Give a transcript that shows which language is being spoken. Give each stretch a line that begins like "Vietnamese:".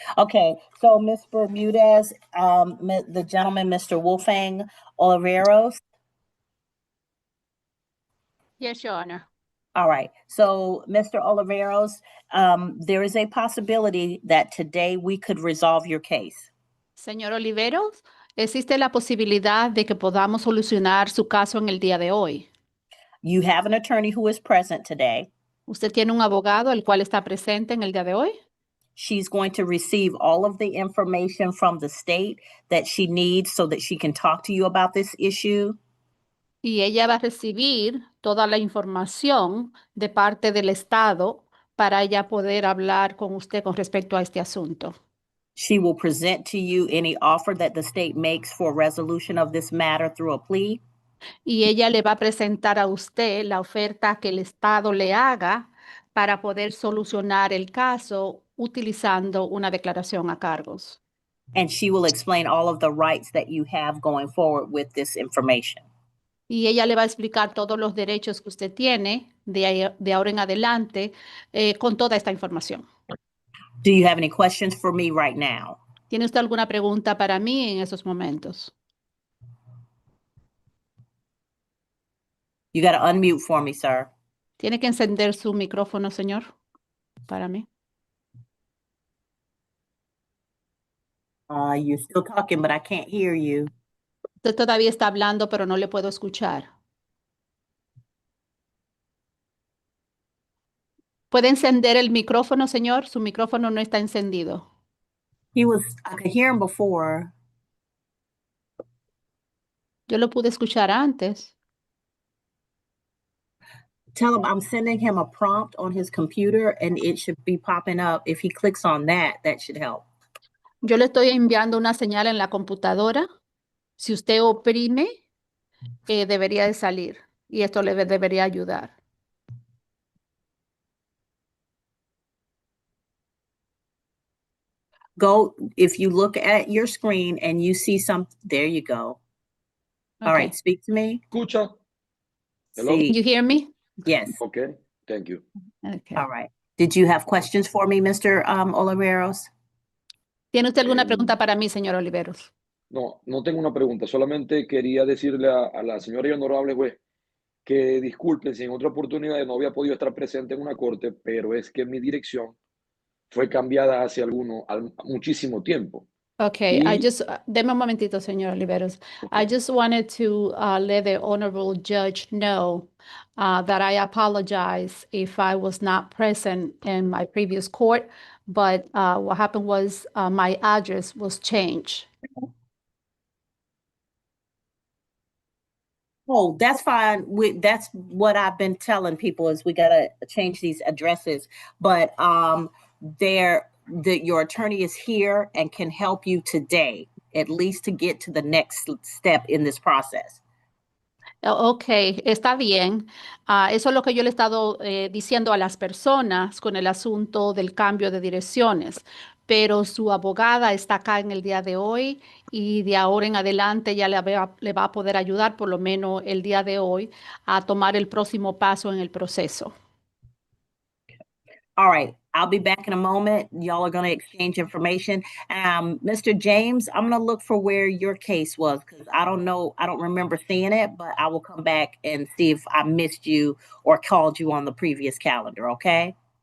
English: Okay, so Ms. Bermudez, the gentleman, Mr. Wolfgang Oliveros. Yes, Your Honor. All right, so Mr. Oliveros, there is a possibility that today we could resolve your case.
Spanish: Señor Oliveros, existe la posibilidad de que podamos solucionar su caso en el día de hoy.
English: You have an attorney who is present today.
Spanish: ¿Usted tiene un abogado el cual está presente en el día de hoy?
English: She's going to receive all of the information from the state that she needs so that she can talk to you about this issue.
Spanish: Y ella va a recibir toda la información de parte del Estado para ella poder hablar con usted con respecto a este asunto.
English: She will present to you any offer that the state makes for resolution of this matter through a plea.
Spanish: Y ella le va a presentar a usted la oferta que el Estado le haga para poder solucionar el caso utilizando una declaración a cargos.
English: And she will explain all of the rights that you have going forward with this information.
Spanish: Y ella le va a explicar todos los derechos que usted tiene de ahora en adelante con toda esta información.
English: Do you have any questions for me right now?
Spanish: ¿Tiene usted alguna pregunta para mí en esos momentos?
English: You got to unmute for me, sir.
Spanish: Tiene que encender su micrófono, señor, para mí.
English: You're still talking, but I can't hear you.
Spanish: Usted todavía está hablando, pero no le puedo escuchar. ¿Puede encender el micrófono, señor? Su micrófono no está encendido.
English: I could hear him before.
Spanish: Yo lo pude escuchar antes.
English: Tell him I'm sending him a prompt on his computer and it should be popping up. If he clicks on that, that should help.
Spanish: Yo le estoy enviando una señal en la computadora. Si usted oprime, debería de salir y esto le debería ayudar.
English: Go, if you look at your screen and you see there you go. Okay. All right, speak to me.
Spanish: Escucha.
English: Hello? See, You hear me? yes. Okay, thank you. Okay. All right. Did you have questions for me, Mr. Oliveros?
Spanish: ¿Tiene usted alguna pregunta para mí, señor Oliveros? No, no tengo una pregunta, solamente quería decirle a la señora y honorable juez que disculpen si en otra oportunidad no había podido estar presente en una corte, pero es que mi dirección fue cambiada hace muchísimo tiempo.
English: Okay,
Spanish: Y- deme un momentito, señor Oliveros.
English: I just wanted to let the honorable judge know that I apologize if I was not present in my previous court, but what happened was my address was changed. Oh, that's fine. That's what I've been telling people is we gotta change these addresses. But your attorney is here and can help you today, at least to get to the next step in this process.
Spanish: Ok, está bien. Eso es lo que yo le he estado diciendo a las personas con el asunto del cambio de direcciones. Pero su abogada está acá en el día de hoy y de ahora en adelante ya le va a poder ayudar, por lo menos el día de hoy, a tomar el próximo paso en el proceso.
English: All right, I'll be back in a moment. Y'all are going to exchange information. Mr. James, I'm going to look for where your case was because I don't know. I don't remember seeing it, but I will come back and see if I missed you or called you on the previous calendar. Okay.